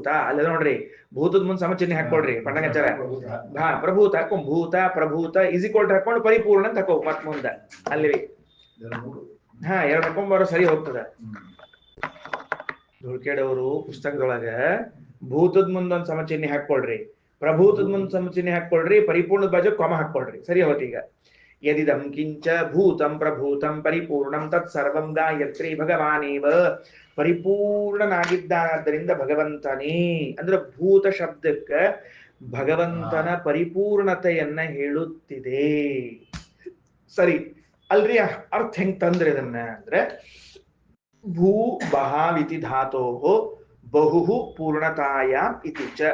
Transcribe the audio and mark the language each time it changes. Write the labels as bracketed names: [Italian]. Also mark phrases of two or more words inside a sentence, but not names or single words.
[Kannada] ಅಲ್ಲ ನೋಡ್ರಿ, ಭೂತದ ಮುಂದೆ ಸಮಚಿಹ್ನೆ ಹಾಕೊಳ್ರಿ ಪಂಡಂಗಾಚಾರ. ಪ್ರಭೂತ ಹಾಕೊಂಡ್ ಭೂತ ಪ್ರಭೂತ [English] is equal to [Kannada] ಹಾಕೊಂಡು ಪರಿಪೂರ್ಣ ಅಂತ ಹಾಕೋ ಮತ್ ಮುಂದೆ ಅಲ್ಲಿ. ಎರಡು ಹಾಕೊಂಡ್ಬಾರೋ ಸರಿ ಹೋಗ್ತದ. ಧುಳ್ಕೇಡವರು ಪುಸ್ತಕದೊಳಗ ಭೂತದ ಮುಂದೊಂದ್ ಸಮಚಿಹ್ನೆ ಹಾಕೊಳ್ರಿ, ಪ್ರಭೂತದ ಮುಂದ್ ಸಮಚಿಹ್ನೆ ಹಾಕೊಳ್ರಿ, ಪರಿಪೂರ್ಣದ ಬಾಜು ಕೊಮ ಹಾಕೊಳ್ರಿ, ಸರಿ ಹೋತೀಗ. [Sanskrit] ಯದಿದಂ ಕಿಂಚ ಭೂತಂ ಪ್ರಭೂತಂ ಪರಿಪೂರ್ಣಂ ತತ್ ಸರ್ವಂ ಗಾಯತ್ರಿ ಭಗವಾನೇವ. [Kannada] ಪರಿಪೂರ್ಣನಾಗಿದ್ದಾದ್ದರಿಂದ ಭಗವಂತನೇ ಅಂದ್ರೆ ಭೂತ ಶಬ್ದಕ್ಕ ಭಗವಂತನ ಪರಿಪೂರ್ಣತೆಯನ್ನ ಹೇಳುತ್ತಿದೆ. ಸರಿ ಅಲ್ರಿ, ಅರ್ಥ ಹೆಂಗ್ ತಂದ್ರೆ ಇದನ್ನ ಅಂದ್ರೆ [Sanskrit] ಭೂ ಬಹಾವಿತಿ ಧಾತೋ ಬಹು ಪೂರ್ಣತಾಯಾಮ್ ಇತಿ ಚ.